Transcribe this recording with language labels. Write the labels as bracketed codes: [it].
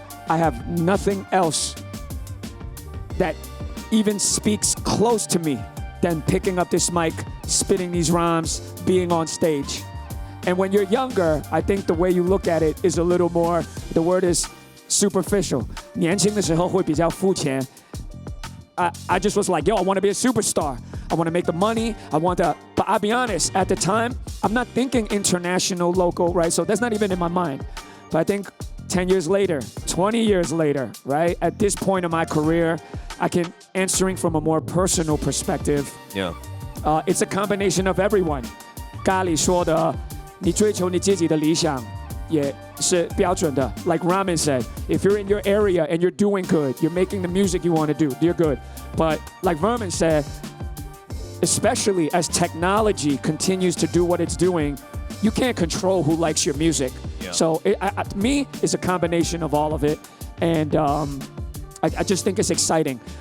[en] I have nothing else that even speaks close to me than picking up this mic, spitting these rhymes, being on stage. And when you're younger, I think the way you look at it is a little more, the word is superficial. [zh] 年轻的时候会比较肤浅. [en] I just was like, yo, I want to be a superstar. I want to make the money. But I'll be honest, at the time, I'm not thinking international, local, right? So that's not even in my mind. But I think 10 years later, 20 years later, right? At this point in my career, I can answering from a more personal perspective. Yeah. It's a combination of everyone. [zh] 咖喱说的，你追求你自己的理想也是标准的。 [en] Like Ramen said, if you're in your area and you're doing good, you're making the music you want to do, you're good. But like Vermin said, especially as technology continues to do what it's doing, you can't control who likes your music. Yeah. So to me, it's a combination of all of it. And I just think it's exciting.